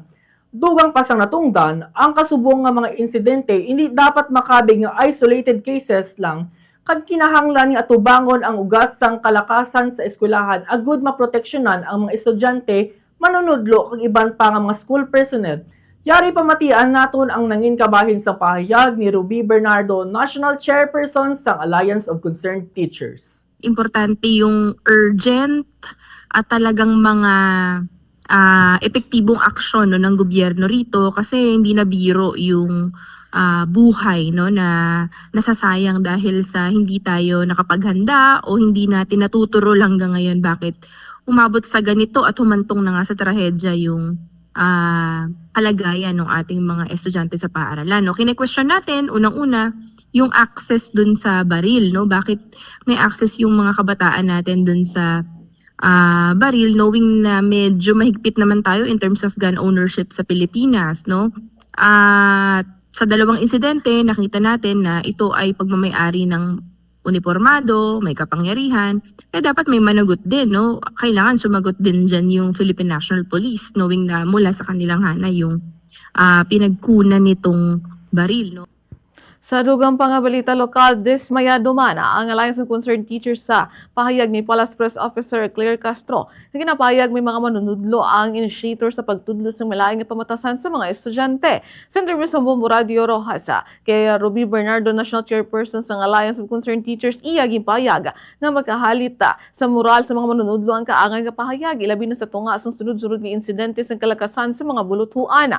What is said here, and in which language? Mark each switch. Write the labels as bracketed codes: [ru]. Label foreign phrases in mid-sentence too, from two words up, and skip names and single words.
[hil] Dugang pasang natungdan, ang kasubong nga mga insidente hindi dapat makabig nga [en] isolated cases [hil] lang kag kinahanglan nga atubangon ang ugat sang kalakasan sa eskwelahan agud maproteksyonan ang mga estudyante, manunudlo kag iban pa nga mga [en] school personnel. [hil] Yari pamatian naton ang nangin kabahin sa pahayag ni Ruby Bernardo, National Chairperson sang Alliance of Concerned Teachers. [tl] Importante yung urgent at talagang mga epektibong aksyon ng gobyerno rito kasi hindi na biro yung buhay na nasasayang dahil sa hindi tayo nakapaghanda o hindi natin natuturo hanggang ngayon bakit umabot sa ganito at humantong na nga sa trahedya yung kalagayan ng ating mga estudyante sa paaralan. Kine-question natin unang-una yung access dun sa baril, bakit may access yung mga kabataan natin dun sa baril, knowing na medyo mahigpit naman tayo [en] in terms of gun ownership [tl] sa Pilipinas, At sa dalawang insidente, nakita natin na ito ay pagmamay-ari ng uniformado, may kapangyarihan, dapat may managot din, Kailangan sumagot din dyan yung Philippine National Police, knowing na mula sa kanilang hanay yung pinagkunan nitong baril, [hil] Sa dugang pangabalita lokal, dismayado man ang Alliance of Concerned Teachers sa pahayag ni Palace Press Officer Claire Castro na ginapahayag may mga manunudlo ang initiator sa pagtudlo sa malaking pamatasan sa mga estudyante. Sa interview sa Bombo Radio Rojas kay Ruby Bernardo, National Chairperson sa Alliance of Concerned Teachers, iya ginpahayag nga magkahalita sa moral sa mga manunudlo ang kaangay nga pahayag, ilabi na sa tunga sa sunod-sunod nga insidente sa kalakasan sa mga buluthuana.